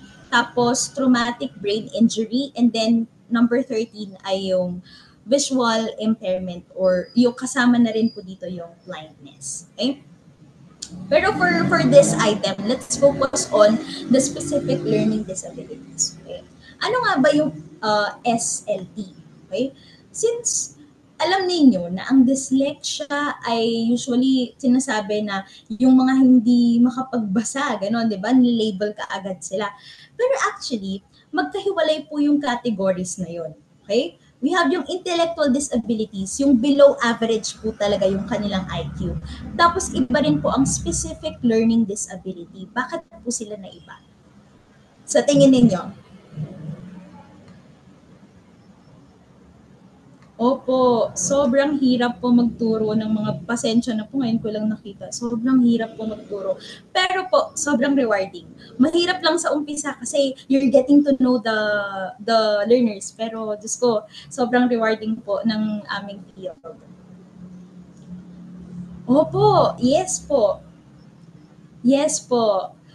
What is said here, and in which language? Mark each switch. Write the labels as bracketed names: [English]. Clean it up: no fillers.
[English] Tapos, traumatic brain injury. And then, number 13 ay yung visual impairment or yung [Filipino] kasama na rin po dito [English] yung blindness. Okay? [Filipino] Pero [English] for this item, let's focus on the specific learning disabilities. [Filipino] Okay? Ano nga ba yung SLD? Okay? Since alam ninyo na ang dyslexia ay usually sinasabi na yung mga hindi makapagbasa, gano'n, di ba? Nilabel ka agad sila. Pero actually, magkahiwalay po yung categories na yun. Okay? [English] We have [Filipino] yung intellectual disabilities, yung below average po talaga yung kanilang IQ. Tapos iba rin po ang specific learning disability. Bakit po sila na iba? Sa tingin ninyo? Opo, sobrang hirap po magturo ng mga pasensya na po ngayon ko lang nakita. Sobrang hirap po magturo. Pero po, sobrang rewarding. Mahirap lang sa umpisa kasi [English] you're getting to know the learners. [Filipino] Pero Diyos ko, sobrang rewarding po ng aming field. Opo, yes po. Yes po.